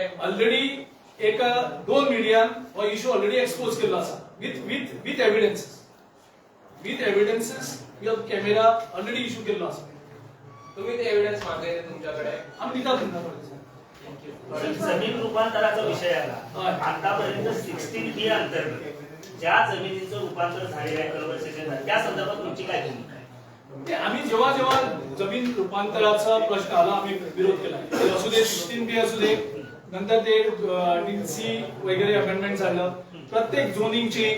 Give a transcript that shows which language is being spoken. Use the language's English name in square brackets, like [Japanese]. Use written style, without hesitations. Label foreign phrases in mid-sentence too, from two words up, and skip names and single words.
[Konkani] ऑलरेडी एक 2 मिडियान हो इशू ऑलरेडी एक्सपोज केल्लो आसा [English] with evidences we have camera [Konkani] ऑलरेडी इशू केल्लो आसा. [Marathi] तुम्ही ते एव्हिडन्स मागयले तुमच्याकडे. [Konkani] आमी दिता तुमकां. [Marathi] जमीन रूपांतराचा विषय [Konkani] हय. [Marathi] आला. आतापर्यंत 16B अंतर्गत ज्या जमिनीचं रूपांतर झालेलं आहे कन्व्हर्सेशन झालं त्या संदर्भात तुमची काय भूमिका आहे? ते आम्ही जेव्हा जेव्हा जमीन रूपांतराचा प्रश्न आला आम्ही विरोध केला. ते असू दे 16B असू दे, नंतर ते DC वगैरे अमेंडमेंट झालं, प्रत्येक [English] zoning change.